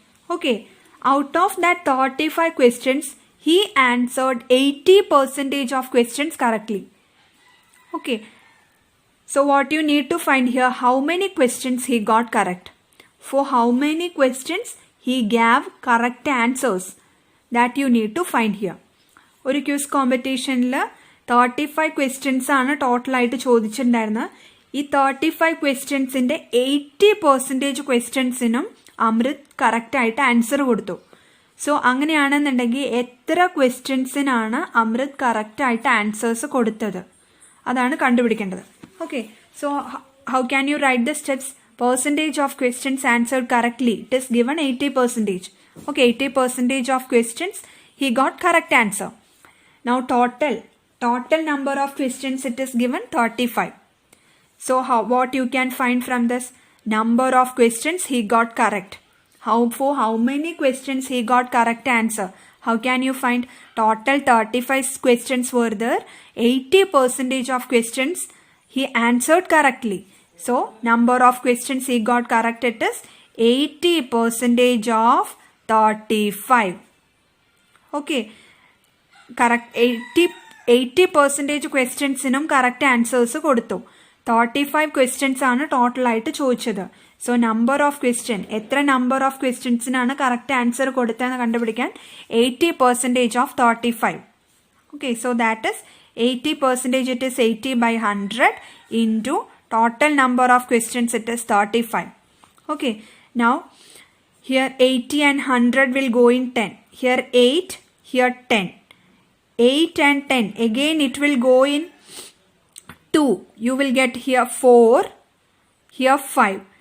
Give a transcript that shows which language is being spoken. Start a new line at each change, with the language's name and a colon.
English: Okay, out of that 35 questions, he answered 80% of questions correctly. Okay, so what you need to find here, how many questions he got correct. For how many questions he gave correct answers, that you need to find here.
Malayalam: ഒരു quiz കോമ്പറ്റീഷനിൽ 35 questions ആണ് ടോട്ടലായിട്ട് ചോദിച്ചിട്ടുണ്ടായിരുന്നത്. ഈ 35 ക്വസ്റ്റ്യൻസിൻ്റെ 80% ക്വസ്റ്റ്യൻസിനും അമൃത് കറക്റ്റായിട്ട് answer കൊടുത്തു. So അങ്ങനെയാണെന്നുണ്ടെങ്കിൽ എത്ര ക്വസ്റ്റ്യൻസിനാണ് അമൃത് കറക്റ്റായിട്ട് answers കൊടുത്തത്, അതാണ് കണ്ടുപിടിക്കേണ്ടത്.
English: Okay, so how can you write the steps? Percentage of questions answered correctly, it is given 80%. Okay, 80% of questions he got correct answer. Now total number of questions, it is given 35. So what you can find from this? Number of questions he got correct. For how many questions he got correct answer? How can you find? Total 35 questions were there. 80% of questions he answered correctly. So number of questions he got correct, it is 80% of 35. Okay, correct.
Malayalam: 80% ക്വസ്റ്റ്യൻസിനും correct answers കൊടുത്തു. 35 questions ആണ് ടോട്ടലായിട്ട് ചോദിച്ചത്. So
English: number of question,
Malayalam: എത്ര number of ക്വസ്റ്റ്യൻസിനാണ് correct answer കൊടുത്തതെന്ന് കണ്ടുപിടിക്കാൻ
English: 80% of 35. Okay, so that is 80%, it is 80 by 100 into total number of questions, it is 35. Okay, now here 80 and 100 will go in 10. Here 8, here 10. 8 and 10, again it will go in 2. You will get here 4, here 5.